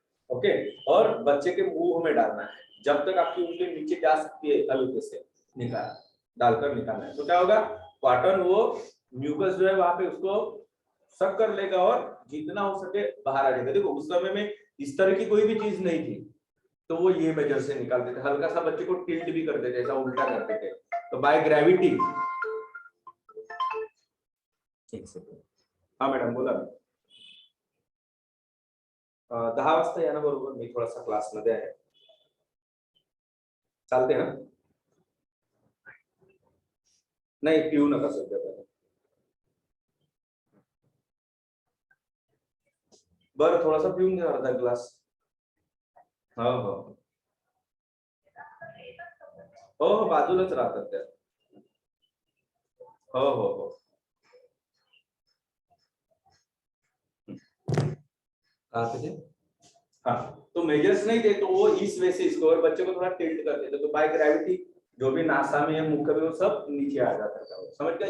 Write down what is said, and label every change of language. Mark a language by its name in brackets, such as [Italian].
[Hindi] Okay, और बच्चे के मुंह में डालना है, जब तक आपकी उंगली नीचे जा सकती है हल्के से डालकर निकालना है। तो क्या होगा, कॉटन वो म्यूकस जो है वहां पे उसको सक कर लेगा और जितना हो सके बाहर आ जाएगा। देखो उस समय में इस तरह की कोई भी चीज नहीं थी, तो वो ये मेजर से निकालते थे, हल्का सा बच्चे को टिल्ट भी करते थे, ऐसा उल्टा करते थे। तो बाय ग्रेविटी, एक सेकंड, [Marathi] हाँ मॅडम बोला ना। 10 वाजता या ना बरोबर, मी थोडासा क्लासमध्ये आहे, चालते ना? नाही पिऊ नका सध्या, बरं थोडासा पिऊन घ्या, अर्धा ग्लास। हो हो हो, बाजूलाच राहतात त्या। [Hindi] हो हो हो, हाँ तो मेजर्स नहीं थे, तो वो इस वजह से इसको और बच्चे को थोड़ा टिल्ट कर देते, तो बाय ग्रेविटी जो भी नासा में है, मुख में, वो सब नीचे आ जाता था। समझ गए?